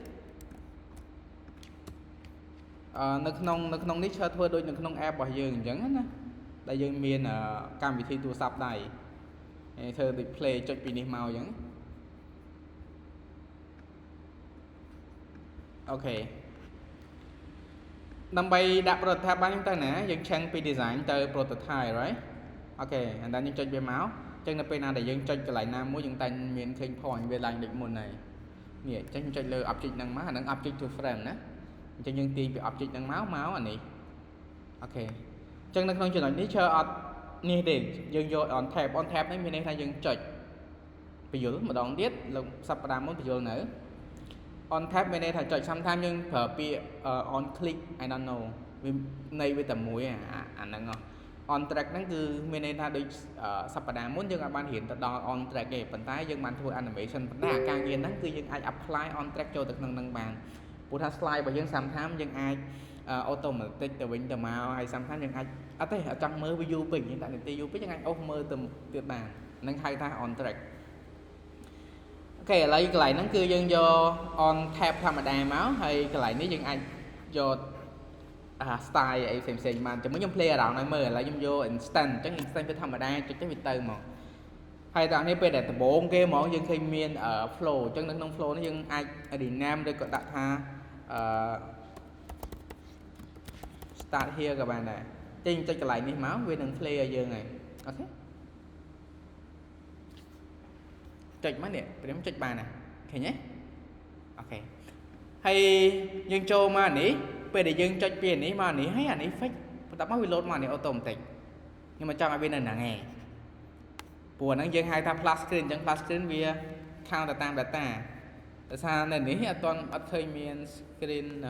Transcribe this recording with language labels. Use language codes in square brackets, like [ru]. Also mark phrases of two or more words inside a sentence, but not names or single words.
[km] នៅក្នុងនេះchờធ្វើដូចនៅក្នុង app របស់យើងអញ្ចឹងណាដែលយើងមានកម្មវិធីទូរស័ព្ទដៃធ្វើដូច play ចុចពីនេះមកអញ្ចឹងអូខេដើម្បីដាក់ prototype បានយើងទៅណាយើងឆេងពី design ទៅ [en] prototype right [km] អូខេហើយដល់យើងចុចវាមកអញ្ចឹងនៅពេលណាដែល យើងចុចកន្លែងណាមួយយើងតែមានឃើញ point វាឡើងដូចមុនហើយនេះអញ្ចឹងចុចលើ object ហ្នឹងមកអាហ្នឹង [en] object to frame [km] ណាអញ្ចឹងយើងទាញពី object ហ្នឹងមកអានេះអូខេអញ្ចឹងនៅក្នុងចំណុចនេះchờអត់នេះទេយើងយក [en] on tab [km] នេះមានន័យថាយើងចុចបញ្យលម្ដងទៀត លោកសប្តាហ៍មុនបញ្យលនៅ [en] on tab [km] មានន័យថាចុច sometimes យើងប្រើពាក្យ [en] on click I don't know [km] វានៃវាតែមួយអាហ្នឹង [en] on track [km] ហ្នឹងគឺមានន័យថាដូចសប្តាហ៍មុនយើងអាចបានរៀនទៅ ដល់ [en] on track [km] ទេប៉ុន្តែយើងបានធ្វើ animation ប៉ុន្តែអាការងារហ្នឹងគឺយើងអាច [en] apply on track [km] ចូលទៅក្នុងហ្នឹងបានព្រោះថា slide របស់យើង sometimes យើងអាច automatic ទៅវិញទៅមកហើយ sometimes យើងអាចអត់ទេអត់ចង់មើល view ពេកយើងដាក់នាទីយូរពេកយើងអាចអូសមើលទៅទៀតបានហ្នឹងហៅថា [en] on track [km] អូខេឥឡូវកន្លែងហ្នឹងគឺយើងយក [en] on tab [km] ធម្មតាមកហើយកន្លែងនេះយើងអាចយក style អីផ្សេងៗបានជាមួយខ្ញុំ [en] play around [km] ឲ្យមើលឥឡូវខ្ញុំយក instant អញ្ចឹង instant វាធម្មតាចុចទៅវាទៅមកហើយតោះនេះពេលដែលដំបូងគេហ្មងយើងឃើញមាន flow អញ្ចឹងនៅក្នុង flow នេះយើងអាច rename ឬក៏ដាក់ថា [en] start here [km] ក៏បានដែរចេញចុចកន្លែងនេះមកវានឹង play ឲ្យយើងហើយអូខេចុចមក នេះព្រាមចុចបានណាឃើញទេអូខេហើយយើងចូលមកនេះពេលដែលយើងចុចពីនេះមកនេះហើយអានេះ fix បន្ទាប់មកវា load មកនេះ automatic ខ្ញុំមកចង់ឲ្យវានៅហ្នឹងឯងព្រោះហ្នឹងយើងហៅថា [en] flash screen [km] អញ្ចឹង [en] flash screen [km] វា count ទៅតាម data ដោយសារនៅនេះអត់ឃើញមាន screen